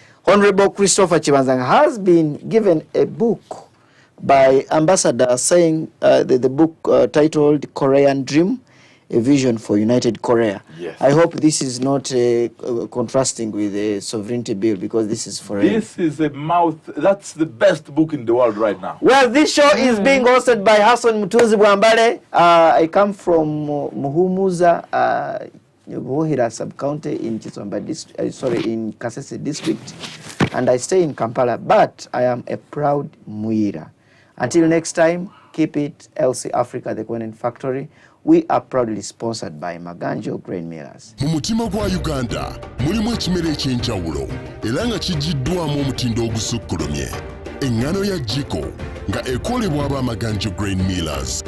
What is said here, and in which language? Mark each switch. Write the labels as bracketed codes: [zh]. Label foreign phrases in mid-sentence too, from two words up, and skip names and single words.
[en] Honorable Christopher Chibanzanga has been given a book by Ambassador saying the book titled Korean Dream, A Vision for United Korea. Yes. I hope this is not contrasting with the sovereignty bill, because this is for This is that's the best book in the world right now. Well, this show is being hosted by Hason Mutunzi Bwambale. I come from Muhumuza, Buhira sub-county in Kiswamba in Kasese district, and I stay in Kampala, but I am a proud Muira. Until next time, keep it LC Africa, the Content Factory. We are proudly sponsored by Maganjo Grain Millers. [lg] Mu mutima gwa Uganda mulimu ekimera eky'enjawulo era nga kijiddwamu omutindo ogusukkulumye. Engano ya Jiko nga ekolebwa aba Maganjo Grain Millers.